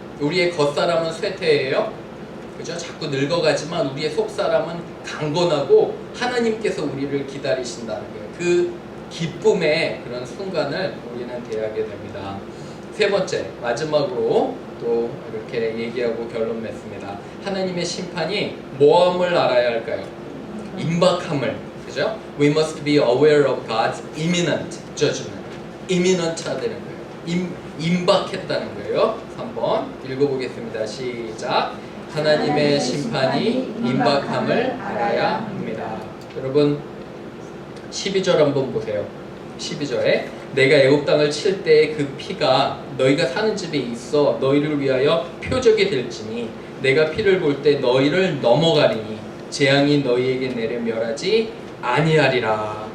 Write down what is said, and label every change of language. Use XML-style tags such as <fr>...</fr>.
<ko>우리의 겉사람은 쇠퇴예요. 그죠? 자꾸 늙어가지만 우리의 속사람은 강건하고 하나님께서 우리를 기다리신다는 거예요. 그 기쁨의 그런 순간을 우리는 대하게 됩니다. 세 번째, 마지막으로 또 이렇게 얘기하고 결론 맺습니다. 하나님의 심판이 뭐함을 알아야 할까요? 임박함을. 그죠?</ko> <en>We must be aware of God's imminent judgment.</en> <ko>imminent 되는 거예요. 임박했다는 거예요. 3번 읽어보겠습니다. 시작. 하나님의 심판이 임박함을 알아야 합니다. 여러분 12절 한번 보세요. 12절에 내가 애굽 땅을 칠 때의 그 피가 너희가 사는 집에 있어 너희를 위하여 표적이 될지니 내가 피를 볼 때 너희를 넘어가리니 재앙이 너희에게 내려 멸하지 아니하리라.</ko>